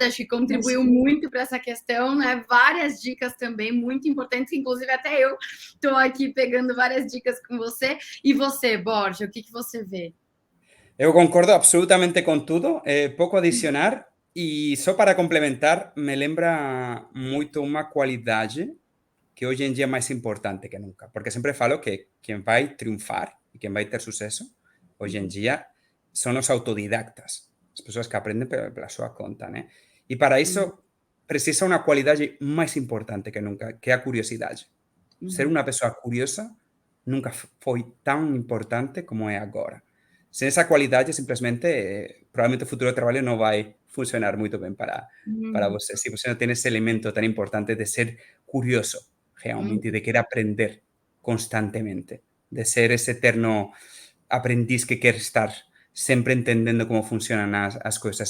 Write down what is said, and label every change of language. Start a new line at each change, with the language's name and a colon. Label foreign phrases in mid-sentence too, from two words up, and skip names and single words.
Portuguese: Acho que contribuiu muito para essa questão, né? Várias dicas também muito importantes, inclusive até eu estou aqui pegando várias dicas com você. E você, Borja, o que você vê? Eu concordo absolutamente con tudo, pouco a adicionar, e só para complementar,
Galician: me lembra moito unha cualidade que hoje en día é máis importante que nunca, porque sempre falo que quen vai triunfar e quen vai ter suceso hoje en día son os autodidactas, as persoas que aprenden pela súa conta, né? E para iso precisa unha cualidade máis importante que nunca, que é a curiosidade. Ser unha persoa curiosa nunca foi tan importante como é agora.
Portuguese: Sem essa qualidade, simplesmente, provavelmente o futuro de trabalho não vai funcionar muito bem para você. Se você não tem esse elemento tão importante de ser curioso, realmente, de querer aprender constantemente, de ser esse eterno aprendiz que quer estar sempre entendendo como funcionam as coisas.